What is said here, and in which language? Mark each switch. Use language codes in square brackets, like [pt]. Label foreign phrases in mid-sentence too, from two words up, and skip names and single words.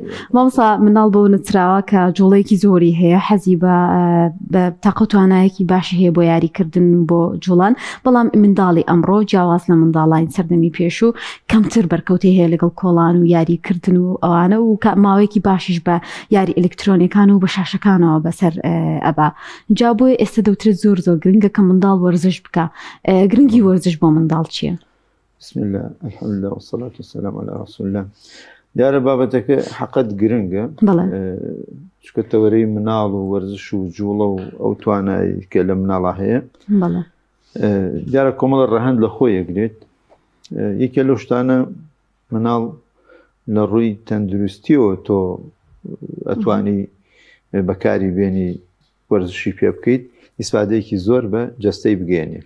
[ckb] مامۆستا منداڵ بۆ نچراوە کە جوڵەیەکی زۆری هەیە حەزی بە تاقە و توانایەکی باشی هەیە بۆ یاریکردن بۆ جوڵان بەڵام منداڵی ئەمڕۆ جیاواز لە منداڵین سەردەمی پێش و کەمتر بەرکەوتی هەیە لەگەڵ کۆڵان و یاریکردن و ئەوانە و ماوەیەکی باشیش بە یاری ئەلکترۆنیەکان و بە شاشەکانەوە بەسەر ئەبا جا بۆیە ئێستا دەوترێت زۆر گرنگە کە منداڵ وەرزش بکە. گرنگی وەرزش بۆ منداڵ چییە؟ [ar] بسم الله الحمد لله والصلاة والسلام على رسول الله. [ckb] دیارە بابەتەکە حەقەت گرنگە چونکە تەوەرەی مناڵ و وەرزش و جوڵە و ئەو توانایی کە لە مناڵە هەیە دیارە کۆمەڵە ڕەهەند لە خۆی یەکرێت. یەکێ لەو شتانە مناڵ لە ڕووی تەندروستیەوە تۆ ئەتوانی بەکاری بێنی وەرزشی پێ بکەیت ئیسفادەیەکی زۆر بە جەستەی بگەێنێ.